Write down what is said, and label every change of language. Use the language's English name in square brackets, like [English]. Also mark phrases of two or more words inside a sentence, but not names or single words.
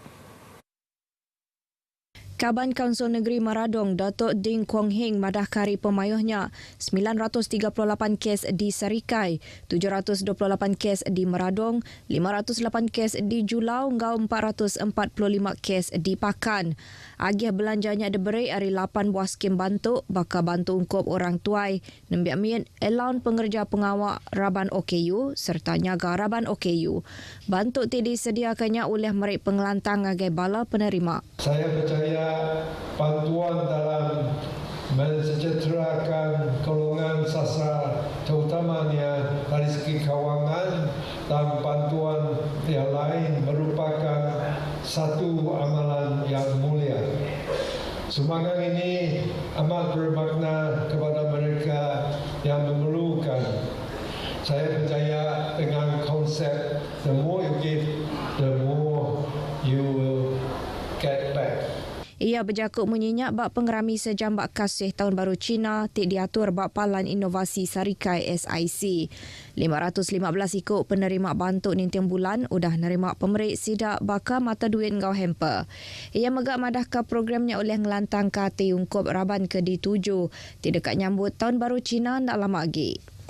[Iban] Kaban Kaunsil Negeri Maradong, Datuk Ding Kwong Hing madahkari pemayuhnya 938 kes di Serikai, 728 kes di Maradong, 508 kes di Julau, ngau 445 kes di Pakan. Agih belanjanya diberi hari 8 buah skim bantu, bakal bantu ungkup orang tuai, nembiak min elaun pengerja pengawak Raban OKU serta nyaga Raban OKU. Bantu ti disediakannya oleh mereka pengelantang agai bala penerima. [Malay] Saya percaya bantuan dalam mensejahterakan golongan sastra terutamanya dari segi kewangan dan bantuan yang lain merupakan satu amalan yang mulia. Sumbangan ini amat bermakna kepada mereka yang memerlukan. Saya percaya dengan konsep [English] the more you give, the more you will get back. [Iban] Ia berjakuk menyenyak bak pengerami sejam bak kasih Tahun Baru Cina tik diatur bak Palan Inovasi Sarikai SIC. 515 ikut penerima bantu nintiang bulan udah nerima pemerik sidak baka mata duit ngau hamper. Ia megak madahka programnya oleh ngelantang kati ungkup Raban ke D7 tik dekat nyambut Tahun Baru Cina tak lama lagi.